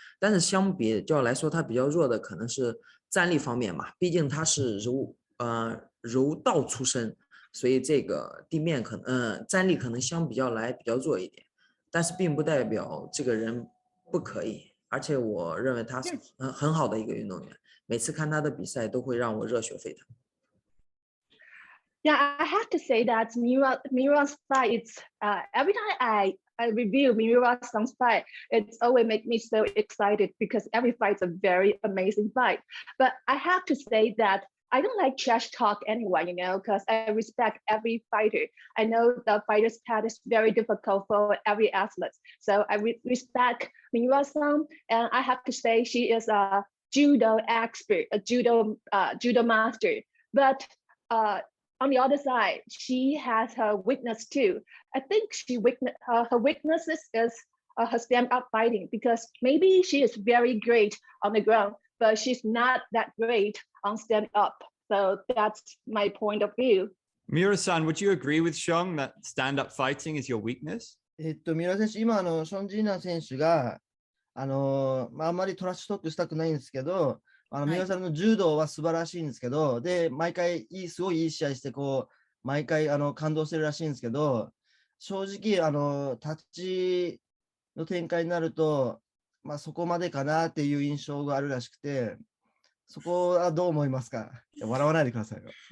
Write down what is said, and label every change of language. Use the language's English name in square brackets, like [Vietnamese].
[Chinese] 但是相比较来说，他比较弱的可能是站立方面嘛，毕竟他是柔道出身。所以这个地面可能站立可能相比较来比较弱一点，但是并不代表这个人不可以，而且我认为他是很好的一个运动员，每次看他的比赛都会让我热血沸腾。 [English] Yeah, I have to say that Miura's fight, it's every time I review Miura's fight, it's always make me so excited because every fight's a very amazing fight. But I have to say that I don't like trash talk anyway, because I respect every fighter. I know the fighter's path is very difficult for every athlete. So I respect Miura-san, and I have to say she is a judo expert, a judo master. But on the other side, she has her weakness too. I think her weaknesses is her stand-up fighting, because maybe she is very great on the ground, but she's not that great on stand up. So that's my point of view. Miura-san, would you agree with Xiong that stand-up fighting is your weakness? [Japanese] 三浦選手、今ション・ジンナン選手があんまりトラッシュトークしたくないんですけど、三浦さんの柔道は素晴らしいんですけど、で毎回すごいいい試合して毎回感動してるらしいんですけど、正直タッチの展開になると、そこまでかなっていう印象があるらしくて、そこはどう思いますか？笑わないでくださいよ。